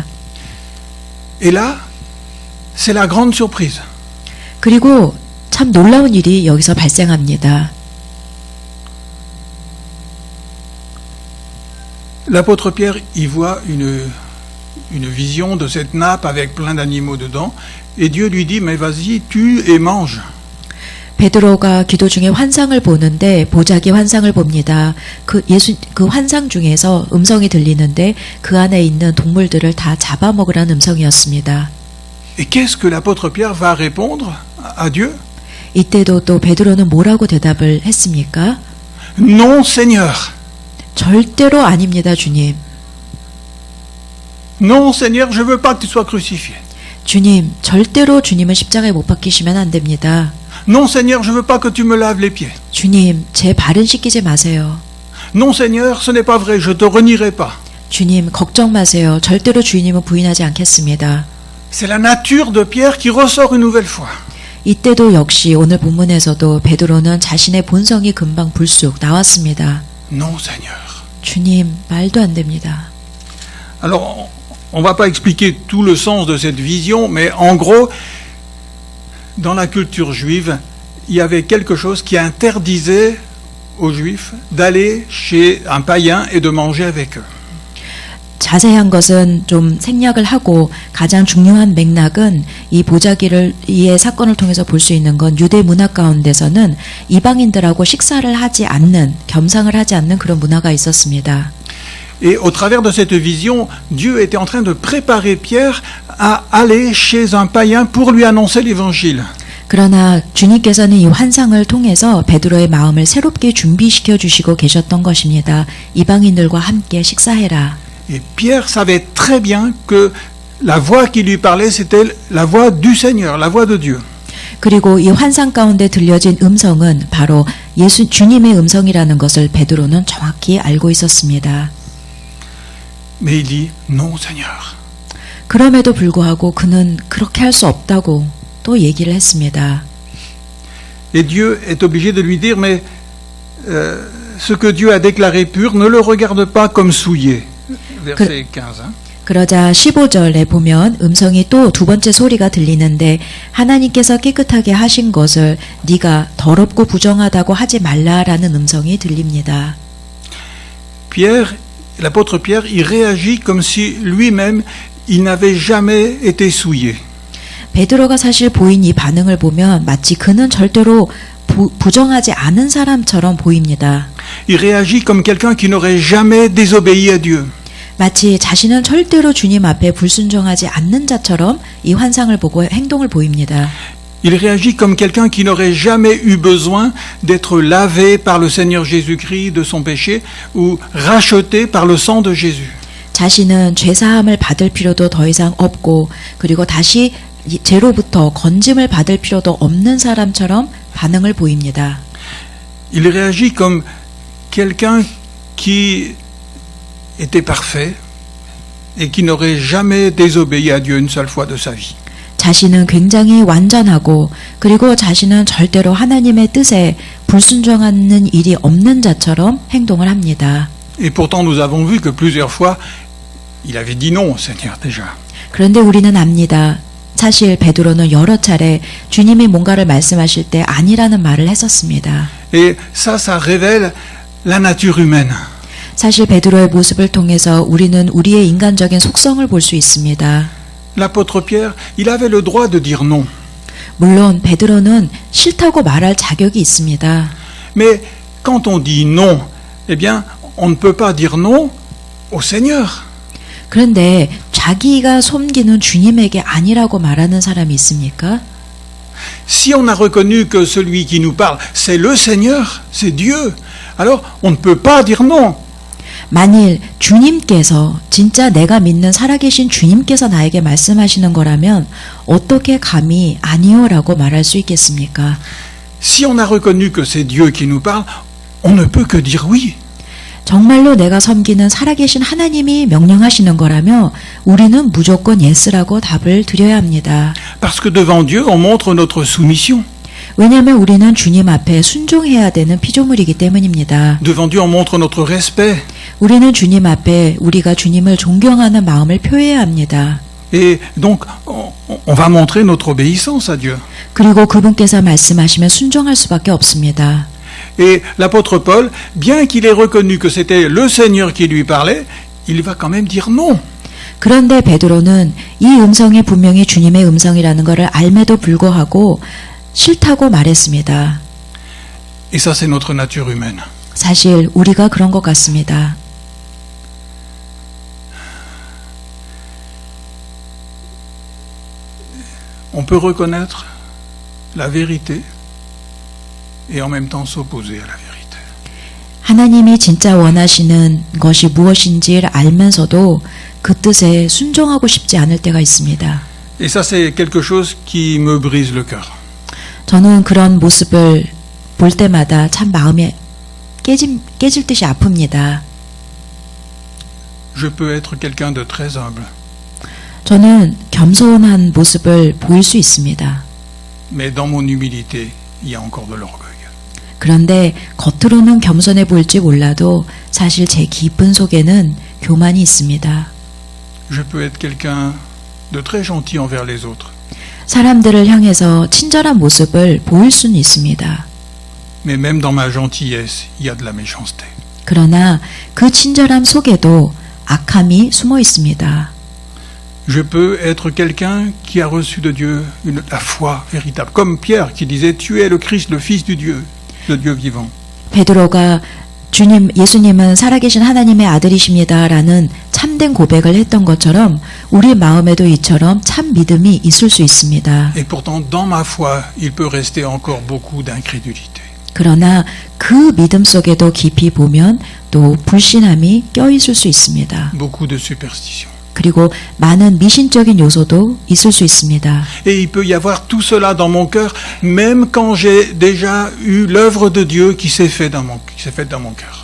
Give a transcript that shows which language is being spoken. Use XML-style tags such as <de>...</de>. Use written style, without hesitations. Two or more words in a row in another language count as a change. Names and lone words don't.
<fr>Et là, c'est la grande surprise.</fr> <ko>그리고 참 놀라운 일이 여기서 발생합니다.</ko> <fr>L'apôtre Pierre y voit une vision de cette nappe avec plein d'animaux dedans, et Dieu lui dit, mais vas-y, tue et mange.</fr> <ko>베드로가 기도 중에 환상을 보는데 보자기 환상을 봅니다. 그 환상 중에서 음성이 들리는데 그 안에 있는 동물들을 다 잡아먹으라는 음성이었습니다.</ko> <fr>Et qu'est-ce que l'apôtre Pierre va répondre à Dieu?</fr> <ko>이때도 또 베드로는 뭐라고 대답을 했습니까?</ko> <fr>Non, Seigneur.</fr> <ko>절대로 아닙니다, 주님.</ko> <fr>Non, Seigneur, je veux pas que tu sois crucifié.</fr> <ko>주님, 절대로 주님은 십자가에 못 박히시면 안 됩니다.</ko> <fr>Non, Seigneur, je veux pas que tu me laves les pieds.</fr> <ko>주님, 제 발은 씻기지 마세요.</ko> <fr>Non, Seigneur, ce n'est pas vrai, je te renierai pas.</fr> <ko>주님, 걱정 마세요. 절대로 주님은 부인하지 않겠습니다.</ko> <fr>C'est la nature de Pierre qui ressort une nouvelle fois.</fr> <ko>이때도 역시 오늘 본문에서도 베드로는 자신의 본성이 금방 불쑥 나왔습니다.</ko> <fr>Non, Seigneur.</fr> <ko>주님, 말도 안 됩니다.</ko> <fr>Alors, on va pas expliquer tout le sens de cette vision, mais en gros, dans la culture juive, il y avait quelque chose qui interdisait aux Juifs d'aller chez un païen et de manger avec eux.</fr> <ko>자세한 것은 좀 생략을 하고 가장 중요한 맥락은 이 사건을 통해서 볼 수 있는 건 유대 문화 가운데서는 이방인들하고 식사를 하지 않는, 겸상을 하지 않는 그런 문화가 있었습니다.</ko> <fr>Et au travers de cette vision, Dieu était en train de préparer Pierre à aller chez un païen pour lui annoncer l'évangile.</fr> <ko>그러나 주님께서는 이 환상을 통해서 베드로의 마음을 새롭게 준비시켜 주시고 계셨던 것입니다. 이방인들과 함께 식사해라.</ko> <fr>Et Pierre savait très bien que la voix qui lui parlait, c'était la voix du Seigneur, la voix de Dieu.</fr> <ko>그리고 이 환상 가운데 들려진 음성은 바로 주님의 음성이라는 것을 베드로는 정확히 알고 있었습니다.</ko> <fr>Mais il dit, non, Seigneur.</fr> <ko>그럼에도 불구하고 그는 그렇게 할 수 없다고 또 얘기를 했습니다.</ko> <fr>Et Dieu est obligé de lui dire, mais ce que Dieu a déclaré pur, ne le regarde pas comme souillé. Verset 15.</fr> <ko>그러자 15절에 보면 음성이 또 두 번째 소리가 들리는데 하나님께서 깨끗하게 하신 것을 네가 더럽고 부정하다고 하지 말라라는 음성이 들립니다.</ko> <fr>Pierre, l'apôtre Pierre, il réagit comme si lui-même, il n'avait jamais été souillé.</fr> <ko>베드로가 사실 보인 이 반응을 보면 마치 그는 절대로 부정하지 않은 사람처럼 보입니다.</ko> <fr>Il réagit comme quelqu'un qui n'aurait jamais désobéi à Dieu.</fr> <ko>마치 자신은 절대로 주님 앞에 불순종하지 않는 자처럼 이 환상을 보고 행동을 보입니다.</ko> <fr>Il réagit comme quelqu'un qui n'aurait jamais eu besoin d'être lavé par le Seigneur Jésus-Christ de son péché ou racheté par le sang de Jésus.</fr> <ko>자신은 죄사함을 받을 필요도 더 이상 없고 그리고 다시 죄로부터 건짐을 받을 필요도 없는 사람처럼 반응을 보입니다.</ko> <fr>Il réagit comme quelqu'un qui était parfait et qui n'aurait jamais désobéi à Dieu une seule fois de sa vie.</fr> <ko>자신은 굉장히 완전하고 그리고 자신은 절대로 하나님의 뜻에 불순종하는 일이 없는 자처럼 행동을 합니다.</ko> <fr>Et pourtant nous avons vu que plusieurs fois il avait dit non au Seigneur déjà.</fr> <ko>그런데 우리는 압니다. 사실 베드로는 여러 차례 주님이 뭔가를 말씀하실 때 아니라는 말을 했었습니다.</ko> <fr>Et ça révèle la nature humaine.</fr> <ko>사실 베드로의 모습을 통해서 우리는 우리의 인간적인 속성을 볼 수 있습니다.</ko> <fr>L'apôtre Pierre, il avait le droit de dire non.</fr> <ko>물론 베드로는 싫다고 말할 자격이 있습니다.</ko> <fr>Mais quand on dit non, eh bien, on ne peut pas dire non au Seigneur.</fr> <ko>그런데 자기가 섬기는 주님에게 아니라고 말하는 사람이 있습니까?</ko> <fr>Si on a reconnu que celui qui nous parle, c'est le Seigneur, c'est Dieu, alors on ne peut pas dire non.</fr> <ko>만일 주님께서 진짜 내가 믿는 살아계신 주님께서 나에게 말씀하시는 거라면 어떻게 감히 아니요라고 말할 수 있겠습니까?</ko> <fr>Si on a reconnu que c'est Dieu qui nous parle, on ne peut que dire oui.</fr> <ko>정말로 내가 섬기는 살아계신 하나님이 명령하시는 거라며 우리는 무조건 예스라고 답을 드려야 합니다.</ko> <fr>Parce que devant Dieu, on montre notre soumission.</fr> <ko>왜냐하면 우리는 주님 앞에 순종해야 되는 피조물이기 때문입니다.</ko> <fr>Devant Dieu, on montre notre respect.</fr> <ko>우리는 주님 앞에 우리가 주님을 존경하는 마음을 표해야 합니다.</ko> <fr>Et donc, on va montrer notre obéissance à Dieu.</fr> <ko>그리고 그분께서 말씀하시면 순종할 수밖에 없습니다.</ko> <fr>Et l'apôtre Paul, bien qu'il ait reconnu que c'était le Seigneur qui lui parlait, il va quand même dire non.</fr> <ko>그런데 베드로는 이 음성이 분명히 주님의 음성이라는 것을 알매도 불구하고 싫다고 말했습니다.</ko> <fr>Et ça, c'est notre nature humaine.</fr> <ko>사실 우리가 그런 것 같습니다.</ko> <fr>On peut reconnaître la vérité et en même temps s'opposer à la vérité.</fr> <ko>하나님이 진짜 원하시는 것이 무엇인지를 알면서도 그 뜻에 순종하고 싶지 않을 때가 있습니다.</ko> <fr>Et ça, c'est quelque chose qui me brise le cœur.</fr> <ko>저는 그런 모습을 볼 때마다 참 마음이 깨질 듯이 아픕니다.</ko> <fr>Je peux être quelqu'un de très humble,</fr> <ko>저는 겸손한 모습을 보일 수 있습니다.</ko> <fr>mais dans mon humilité, il y a encore de l'orgueil.</fr> <ko>그런데 겉으로는 겸손해 보일지 몰라도 사실 제 깊은 속에는 교만이 있습니다.</ko> <fr>Je peux être quelqu'un de très gentil envers les autres,</fr> <ko>사람들을 향해서 친절한 모습을 보일 수는 있습니다.</ko> <fr>mais même dans ma gentillesse, il y a de la méchanceté.</fr> <ko>그러나 그 친절함 속에도 악함이 숨어 있습니다.</ko> <fr>Je peux être quelqu'un qui a reçu de Dieu la foi véritable, comme Pierre qui disait « Tu es le Christ, le Fils du Dieu, le Dieu vivant ».</fr> <ko>베드로가 예수님은 살아계신 하나님의 아들이십니다라는 참된 고백을 했던 것처럼 우리 마음에도 이처럼 참 믿음이 있을 수 있습니다.</ko> <fr>Et pourtant, dans ma foi, il peut rester encore beaucoup d'incrédulité.</fr> <ko>그러나 그 믿음 속에도 깊이 보면 또 불신함이 껴있을 수 있습니다.</ko> <fr>Beaucoup de superstition.</fr> <ko>그리고 많은 미신적인 요소도 있을 수 있습니다.</ko> <fr>Et il peut y avoir tout cela dans mon cœur, même quand j'ai déjà eu l'œuvre de Dieu qui s'est faite dans mon cœur.</fr>